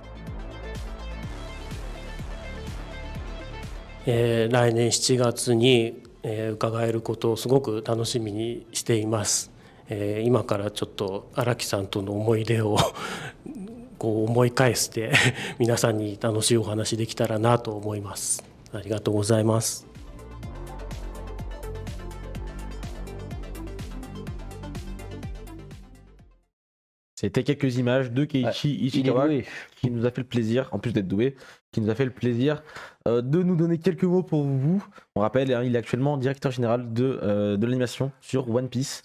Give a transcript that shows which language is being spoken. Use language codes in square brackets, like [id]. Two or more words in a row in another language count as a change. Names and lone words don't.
[ja] 来年7月に伺えることをすごく楽しみにしています。今からちょっと荒木さんとの思い出をこう思い返して皆さんに楽しいお話できたらなと思います。ありがとうございます。 [fr] C'était quelques images de Keiichi Ichikawa qui nous a fait le plaisir, en plus d'être doué, qui nous a fait le plaisir de nous donner quelques mots pour vous. On rappelle, il est actuellement directeur général de l'animation sur One Piece.